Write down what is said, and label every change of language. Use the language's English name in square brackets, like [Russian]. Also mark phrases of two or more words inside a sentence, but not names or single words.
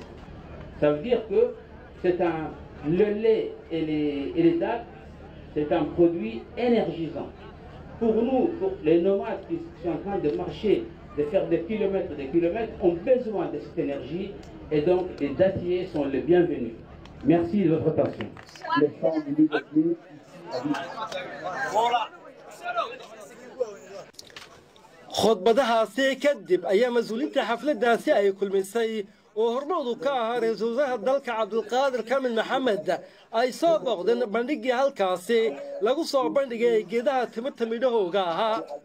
[French] Ça veut dire que le lait et les dattes, c'est un produit énergisant. Pour nous, pour les nomades qui sont en train de marcher, de faire des kilomètres, ont besoin de cette énergie et donc les dattiers sont les bienvenus. Merci de votre attention. Les femmes du [Somali] khudbadahaasi kadib ayaa mas-uuliyiinta xafladdaasi ay kulmisay oo hormoodu ka ahaa ra-iisul wasaaraha dalka cabdulqaadir kamil maxamed ay soo booqdeen bandhiggii halkaasi lagu soo bandhigay geedaha timirta midhahooga ahaa